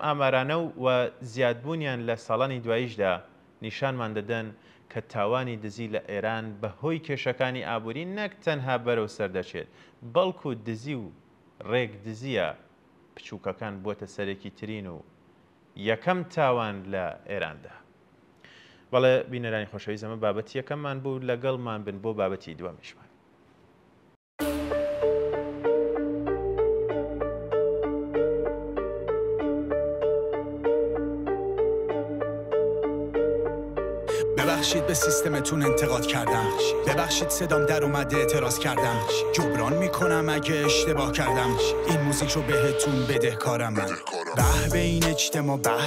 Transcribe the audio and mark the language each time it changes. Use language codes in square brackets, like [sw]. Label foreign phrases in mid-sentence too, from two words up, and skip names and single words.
[ckb] ئامارانە و زیادبوونیان لە ساڵانی دواییشدا نیشانمان دەدەن کە تاوانی دزی لە ئێران بە هۆی کێشەکانی ئابووری نەک تەنها بەرەو سەردەچێت بەڵکو دزی و ڕێک دزیە بچووکەکان بووەتە سەرێکی ترین و یەکەم تاوان لە ئێراندا بەڵێ بینەرانی خۆشەویست ئەمە بابەتی یەکەممان بوو لەگەڵمان بن بۆ بابەتی دووەمیشمان [fa] ببخشید به سیستمتون انتقاد کردم ببخشید صدام در اومده اعتراض کردم جبران میکنم اگه اشتباه کردم این موزیک رو بهتون بدهکارم من به به این اجتماع به